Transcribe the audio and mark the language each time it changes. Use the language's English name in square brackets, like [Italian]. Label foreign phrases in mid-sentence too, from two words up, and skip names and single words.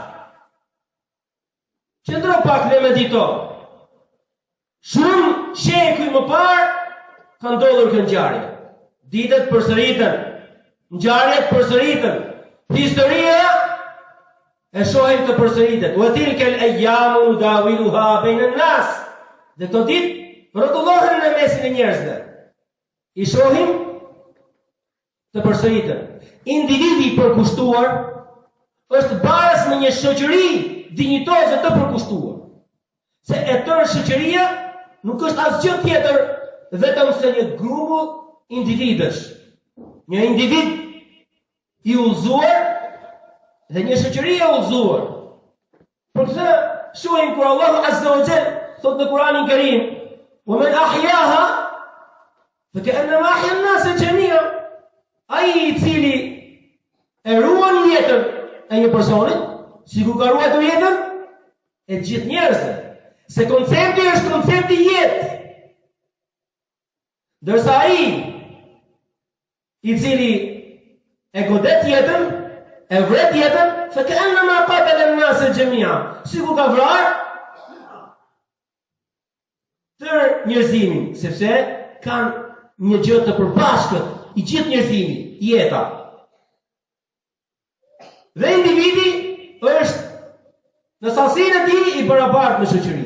[Albanian] Qëndro pak dhe medito. Shumë shekuj më parë ka ndodhur kjo ngjarje. Ditët përsëritën, ngjarjet përsëritën, historia e shohim të përsëritet. [Arabic] وتلك الأيام نداولها بين الناس. [Albanian] Dhe këto ditë rrotullohen në mesin e njerëzve. I shohim të përsëritën. Individi i përkushtuar është barës me një shoqëri dinjitoze të përkushtuar. Se e tërë shoqëria nuk është asgjë tjetër vetëm se një grup individësh. Një individ i udhëzuar dhe një shoqëri e udhëzuar. Për këtë shohim kur Allahu [Arabic] عز وجل [Albanian] thot në Kur'anin Kerim: [Arabic] "ومن أحياها فكأنما أحيا الناس جميعا." [Albanian] Ai i cili e ruan jetën e një personi, sikur ka ruajtur jetën e gjithë njerëzve. Se koncepti është koncepti jetë. Ndërsa ai i cili e godet jetën, e vret jetën, [Arabic] فكأنما قتل الناس جميعا. [Albanian] Sikur ka vrarë tërë njerëzimin, sepse kanë një gjë të përbashkët i gjithë njerëzimi, jeta. Dhe individi është në sasinë e tij i barabartë me shoqëri.